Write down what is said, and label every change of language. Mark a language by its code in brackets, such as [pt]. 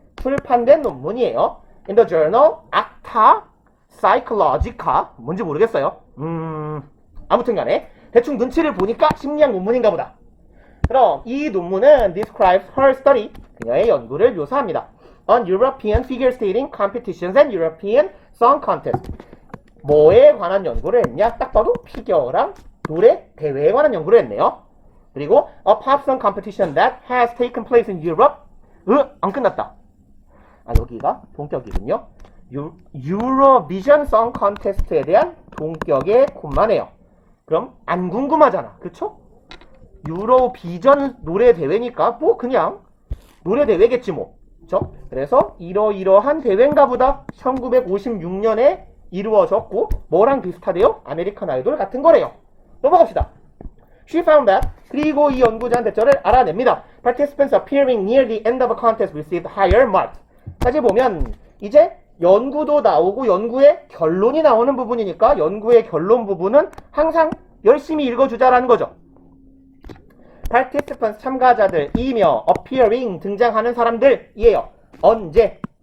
[ko] 출판된 논문이에요. [en] In the journal Acta Psychologica. [ko] 뭔지 모르겠어요. 아무튼 간에 대충 눈치를 보니까 심리학 논문인가 보다. 그럼 이 논문은 [en] describes her study, [ko] 그녀의 연구를 묘사합니다. [en] On European figure skating competitions and European song contest. [ko] 뭐에 관한 연구를 했냐? 딱 봐도 피겨랑 노래 대회에 관한 연구를 했네요. [en] 그리고 a pop song competition that has taken place in Europe. [ko] 안 끝났다. 여기가 동격이군요. Eurovision Song Contest에 대한 동격의 콤마네요. 그럼 안 궁금하잖아. 그쵸? 유로비전 노래 대회니까 뭐 그냥 노래 대회겠지 뭐. 그쵸? 그래서 이러이러한 대회인가 보다. 1956년에 이루어졌고 뭐랑 비슷하대요? 아메리칸 아이돌 같은 거래요. 넘어갑시다. [en] She found that. [ko] 그리고 이 연구자는 대처를 알아냅니다. [en] Participants appearing near the end of a contest received higher marks. [ko] 다시 보면 이제 연구도 나오고 연구의 결론이 나오는 부분이니까 연구의 결론 부분은 항상 열심히 읽어주자라는 거죠. Participants 참가자들이며 appearing 등장하는 사람들이에요. 언제?